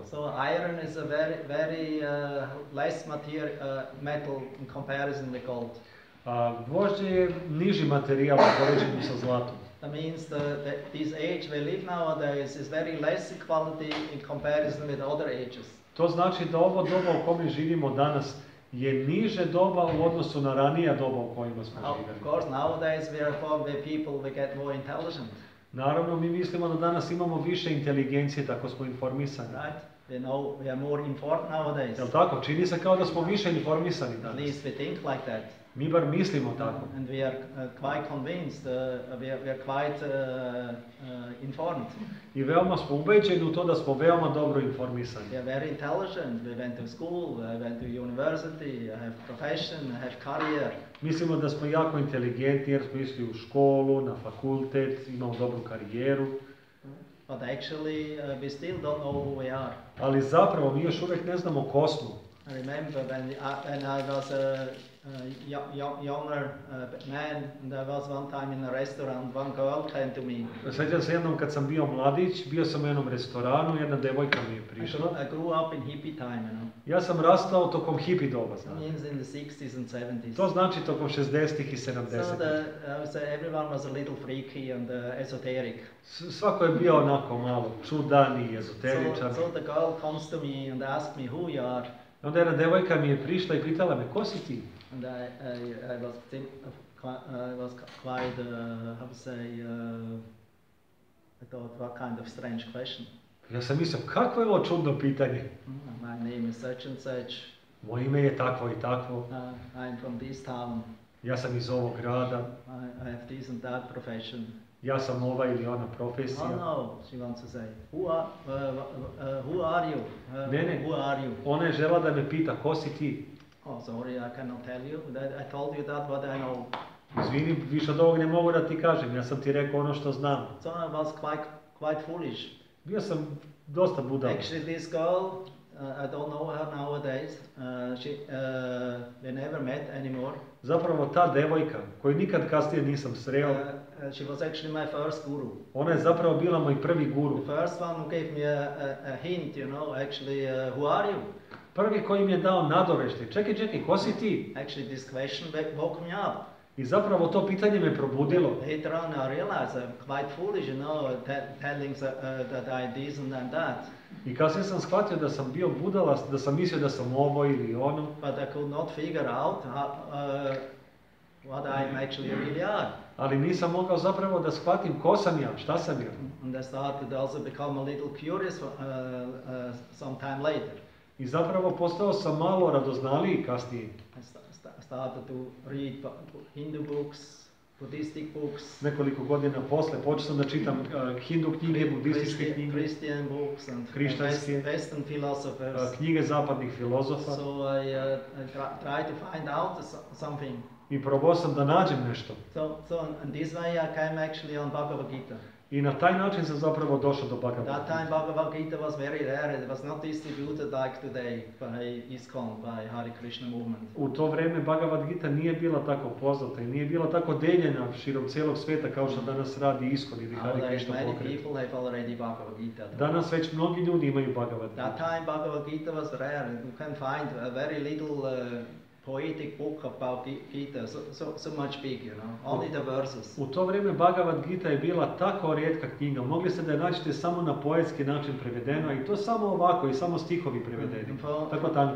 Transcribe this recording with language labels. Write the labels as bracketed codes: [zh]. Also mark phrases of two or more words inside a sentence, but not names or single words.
[en] So iron is a very less metal in comparison with gold. [sr] Gvožđe je niži materijal u poređenju sa zlatom. [en] That means this age we live nowadays is very less quality in comparison with other ages. [sr] To znači da ovo doba u kome živimo danas je niže doba u odnosu na ranija doba u kojima smo živjeli. [en] Of course, nowadays we are formed with people we get more intelligent. [sr] Naravno, mi mislimo da danas imamo više inteligencije, tako smo informisani. [en] Right? We are more informed nowadays. [sr] Jel' tako? Čini se kao da smo više informisani [en] At [sr] danas. [en] least we think like that. [sr] Mi bar mislimo tako. [en] And we are quite convinced, we are quite informed. [sr] I veoma smo ubeđeni u to da smo veoma dobro informisani. [en] We are very intelligent, we went to school, we went to university, have profession, have career. [sr] Mislimo da smo jako inteligentni jer smo išli u školu, na fakultet, imamo dobru karijeru. [en] But actually we still don't know who we are. [sr] Ali zapravo mi još uvijek ne znamo ko smo. [en] I remember when I was a younger man, and I was one time in a restaurant, one girl came to me. [sr] Sjećam se jednom kad sam bio mladić, bio sam u jednom restoranu, jedna devojka mi je prišla. [en] I grew up in hippie time, you know. [sr] Ja sam rastao tokom hippie doba, [en] That [sr] znači. [en] means in the 60s and 70s. [sr] To znači tokom 60-ih i 70-ih. [en] So I would say everyone was a little freaky and esoteric. [sr] Svako je bio onako malo čudan i ezoteričan. [en] So the girl comes to me and asked me who you are. [sr] Onda jedna devojka mi je prišla i pitala me, ko si ti? [en] And I was quite, how to say, I thought, what kind of strange question. [sr] Ja sam mislio, kakvo je ovo čudno pitanje? [en] My name is such and such. [sr] Moje ime je takvo i takvo. [en] I'm from this town. [sr] Ja sam iz ovog grada. [en] I have this and that profession. [sr] Ja sam ova ili ona profesija. [en] Oh no, she wants to say, who are you? [sr] Ne. [en] Who are you? [sr] Ona je žela da me pita, ko si ti? [en] Oh, sorry, I cannot tell you. I told you that what I know. [sr] Izvini, više od ovog ne mogu da ti kažem, ja sam ti rekao ono što znam. [en] So I was quite foolish. [sr] Bio sam dosta budal. [en] Actually, this girl, I don't know her nowadays. We never met anymore. [sr] Zapravo ta devojka, koju nikad kasnije nisam sreo, [en] She was actually my first guru. [sr] ona je zapravo bila moj prvi guru. [en] The first one who gave me a hint, you know, actually, who are you? [sr] Prvi koji mi je dao nadovešte, čekaj, ko si ti? [en] Actually, this question woke me up. [sr] I zapravo to pitanje me probudilo. [en] Later on, I realized I'm quite foolish, you know, telling that I this and that. [sr] I kasnije sam shvatio da sam bio budala, da sam mislio da sam ovo ili ono. [en] But I could not figure out what I actually really are. [sr] Ali nisam mogao zapravo da shvatim ko sam ja, šta sam ja. [en] And I started also become a little curious some time later. [sr] I zapravo postao sam malo radoznaliji kasnije. [en] I started to read Hindu books, Buddhistic books. [sr] Nekoliko godina posle počeo sam da čitam hindu knjige, budističke knjige, [en] Christian books and [sr] hrišćanske, [en] Western philosophers. [sr] knjige zapadnih filozofa. [en] So I tried to find out something. [sr] I probao sam da nađem nešto. [en] So in this way I came actually on Bhagavad Gita. [sr] I na taj način sam zapravo došao do Bhagavad [en] That [sr] Gita. [en] time Bhagavad Gita was very rare. It was not distributed like today by ISKCON, by Hare Krishna movement. [sr] U to vreme Bhagavad Gita nije bila tako poznata i nije bila tako deljena širom cijelog svijeta kao što danas radi ISKCON ili Hare [en] Nowadays [sr] Krishna [en] many [sr] pokret. [en] people have already Bhagavad Gita. [sr] Danas već mnogi ljudi imaju Bhagavad [en] That [sr] Gita. [en] time Bhagavad Gita was rare. You can find a very little poetic book about Gita, so much big, you know, only the verses. [sr] U to vrijeme Bhagavad Gita je bila tako rijetka knjiga, mogli ste da je naćete samo na poetski način prevedeno i to samo ovako i samo stihovi prevedeni, tako tanka.